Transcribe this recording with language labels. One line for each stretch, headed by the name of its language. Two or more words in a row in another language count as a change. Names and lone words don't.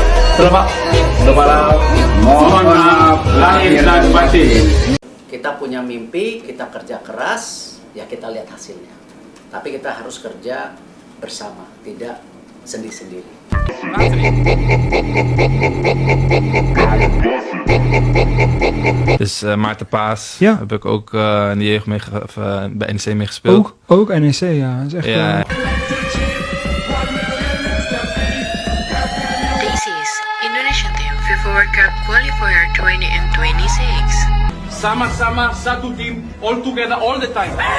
Indonesian: Selamat mohon maaf lahir dan batin. Kita punya mimpi, kita kerja keras, ya kita lihat hasilnya. Tapi kita harus kerja bersama, tidak sendiri-sendiri.
Dutch: Dus Maarten Paas Ja. heb ik ook in de jeugd bij NEC mee gespeeld. Ook NEC, ja. Dat is echt, Ja.
English: This is Indonesian Team FIFA World Cup Qualifier 2026.
Indonesian: Sama-sama satu tim,
English: all together all the time.